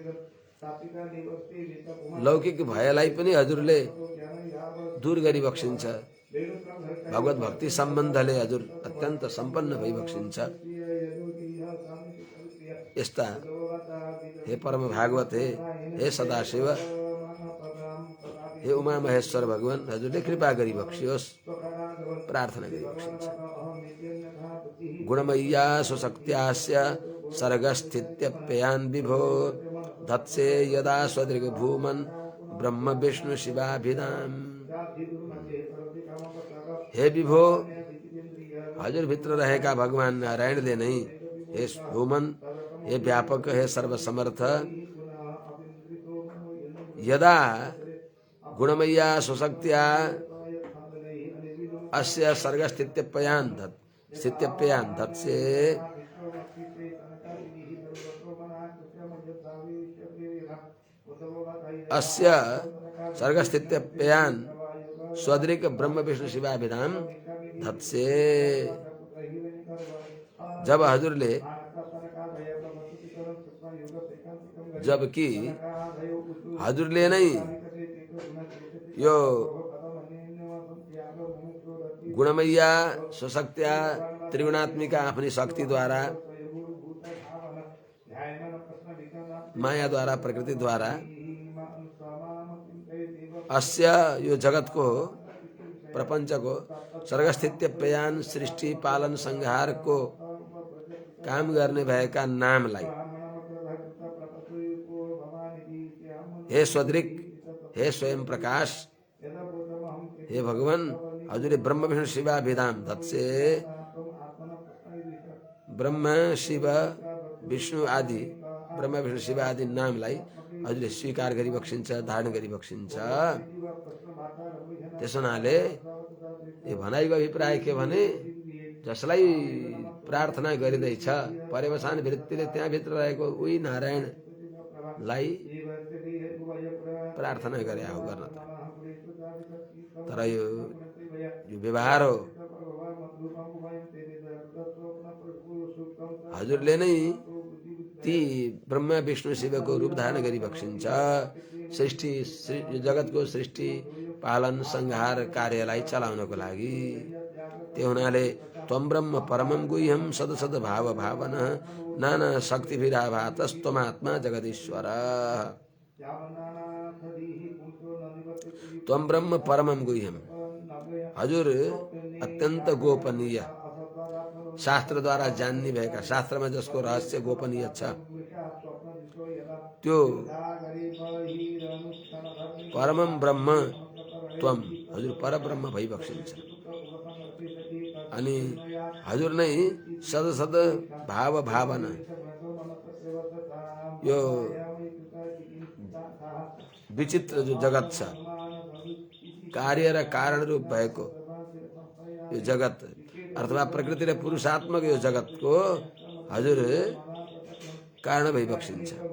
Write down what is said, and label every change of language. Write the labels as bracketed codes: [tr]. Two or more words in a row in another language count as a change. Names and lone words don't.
[ne] लौकिक भयलाई पनि हजुरले दूर गरी बक्सिन्छ। भगवत भक्ति सम्बन्धले हजुर अत्यन्त सम्पन्न भई बक्सिन्छ। यस्ता हे परम भागवत, हे सदाशिव, हे उमा महेश्वर भगवान, हजुरले कृपा गरी बक्सियोस्, प्रार्थना गरी बक्सिन्छ। [sa] गुणमय्या सुशक्त्यास्य सर्गस्थित्यप्ययान् विभो धत्से यदा स्वदृग भूमन् ब्रह्म विष्णु शिवाभिधाम। [ne] हे विभो, हजुर भित्र रहेका भगवान नारायणले नै, हे भूमन, हे व्यापक, हे सर्वसमर्थ, [sa] यदा गुणमय्या सुशक्त्या अस्य सर्गस्थित्यप्ययान् धत्से अस्य सर्गस्थित्यप्ययान् स्वदृक् ब्रह्म विष्णु शिवाभिधाम धत्से। [ne] जब हजुरले, जबकि हजुरले नै यो [sa] गुणमय्या सुशक्त्या त्रिगुणात्मिका [ne] आफ्नी शक्तिद्वारा, मायाद्वारा, प्रकृतिद्वारा अस्य यो जगतको, प्रपञ्चको सर्गस्थित्यप्ययान सृष्टि पालन संहारको काम गर्ने भएका नामलाई, हे स्वदृक्, हे स्वयं प्रकाश, हे भगवान, हजुरले [sa] ब्रह्म विष्णु शिवाभिधाम धत्से, [ne] ब्रह्म शिव विष्णु आदि, ब्रह्म विष्णु शिव आदि नामलाई हजुरले स्वीकार गरी बक्सिन्छ, धारण गरी बक्सिन्छ। त्यसो हुनाले यो भनाइको अभिप्राय के भने, जसलाई प्रार्थना गरिँदैछ पर्यवसान वृत्तिले त्यहाँभित्र रहेको उही नारायणलाई प्रार्थना गरे हो गर्न त। तर यो व्यवहार हो, हजुरले नै ती ब्रह्म विष्णु शिवको रूप धारण गरी बक्सिन्छ। सृष्टि, जगतको सृष्टि पालन संहार कार्यलाई चलाउनको लागि। त्यो हुनाले [sa] त्वं ब्रह्म परमं गुह्यं सदसद भाव भावन नाना शक्तिभिराभातस्त्वमात्मा जगदीश्वर। त्वं ब्रह्म परमं गुह्यम, [ne] हजुर अत्यन्त गोपनीय, शास्त्रद्वारा जान्ने भएका, शास्त्रमा जसको रहस्य गोपनीय छ, त्यो [sa] परमं ब्रह्म त्वं, [ne] हजुर परब्रह्म भई बक्सिन्छ। अनि हजुर नै [sa] सदसद भाव भावना, [ne] यो विचित्र जो जगत छ, कार्य र कारण रूप भएको यो जगत, अथवा प्रकृति र पुरुषात्मक यो जगतको हजुर कारण भई बक्सिन्छ।